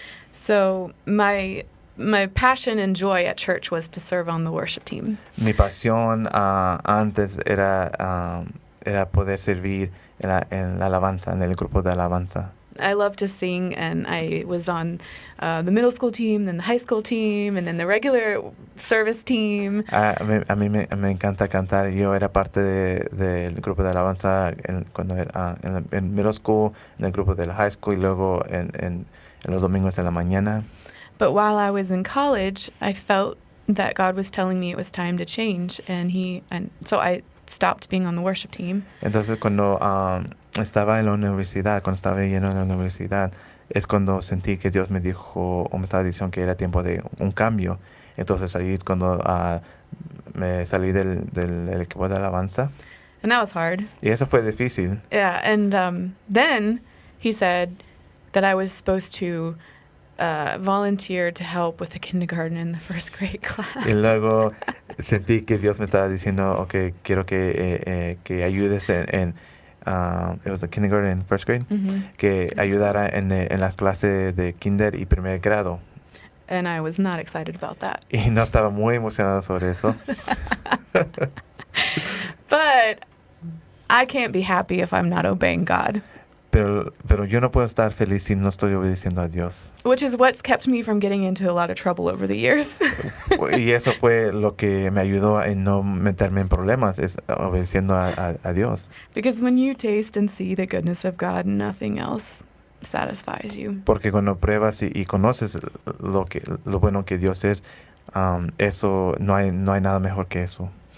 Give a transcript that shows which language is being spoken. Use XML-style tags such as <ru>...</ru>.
<en>So my passion and joy at church was to serve on the worship team.</en> <es>Mi pasión antes era poder servir en la alabanza, en el grupo de alabanza.</es> <en>I love to sing, and I was on the middle school team, then the high school team, and then the regular service team.</en> <es>A mí me encanta cantar. Yo era parte del grupo de alabanza cuando era en middle school, en el grupo de la high school y luego en los domingos de la mañana.</es> <en>But while I was in college, I felt that God was telling me it was time to change, and so I stopped being on the worship team.</en> <es>Entonces cuando estaba en la universidad, cuando estaba yendo a la universidad, es cuando sentí que Dios me dijo o me estaba diciendo que era tiempo de un cambio. Entonces ahí es cuando me salí del equipo de alabanza.</es> <en>And that was hard.</en> <es>Y eso fue difícil.</es> <en>Yeah, and then he said that I was supposed to volunteer to help with the kindergarten and the first grade class.</en> <es>Y luego sentí que Dios me estaba diciendo, okay, quiero que ayudes en</es> <en>it was the kindergarten and first grade,</en> <es>que ayudara en la clase de kinder y primer grado.</es> <en>And I was not excited about that.</en> <es>Y no estaba muy emocionado sobre eso.</es> <en>But I can't be happy if I'm not obeying God.</en> <es>Pero yo no puedo estar feliz si no estoy obedeciendo a Dios.</es> <en>Which is what's kept me from getting into a lot of trouble over the years.</en> <es>Y eso fue lo que me ayudó en no meterme en problemas, es obedeciendo a Dios.</es> <en>Because when you taste and see the goodness of God, nothing else satisfies you.</en> <es>Porque cuando pruebas y conoces lo bueno que Dios es, eso no hay nada mejor que eso.</es>